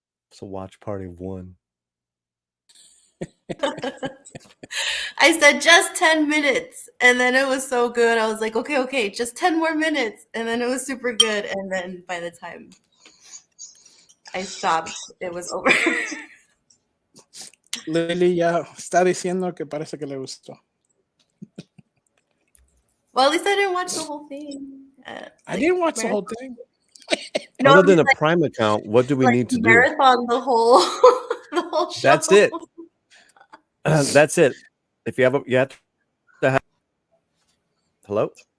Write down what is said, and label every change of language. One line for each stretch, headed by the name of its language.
English: It's a watch party of 1. I said just 10 minutes, and then it was so good. I was like, okay, just 10 more minutes, and then it was super good. And then by the time I stopped, it was over.
Spanish: Lily ya está diciendo que parece que le gustó.
English: Well, at least I didn't watch the whole thing. I didn't watch the whole thing. Other than a Prime account, what do we need to do? Marathon the whole show. That's it. That's it. If you have to have. Hello?